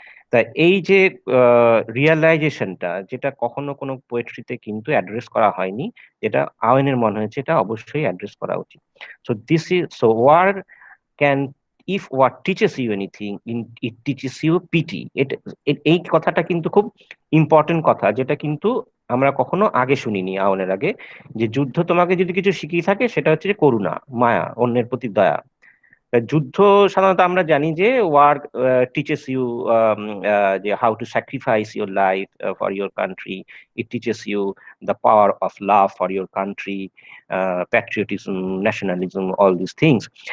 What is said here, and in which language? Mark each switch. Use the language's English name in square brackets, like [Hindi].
[Bangla] তা এই যে রিয়েলাইজেশনটা, যেটা কখনো কোনো পোয়েট্রিতে কিন্তু অ্যাড্রেস করা হয়নি, যেটা আওয়েনের মনে হয়েছে এটা অবশ্যই অ্যাড্রেস করা উচিত। [English] So this is, so war can, if what teaches you anything, it teaches you pity. [Bangla] এই কথাটা কিন্তু খুব ইম্পর্টেন্ট কথা, যেটা কিন্তু আমরা কখনো আগে শুনিনি আওনের আগে, যে যুদ্ধ তোমাকে যদি কিছু শিখিয়ে থাকে সেটা হচ্ছে যে করুণা, মায়া, অন্যের প্রতি দয়া। যুদ্ধ সাধারণত আমরা জানি যে [English] War teaches you যে how to sacrifice your life for your country, it teaches you the power of love for your country, patriotism, nationalism, all this things.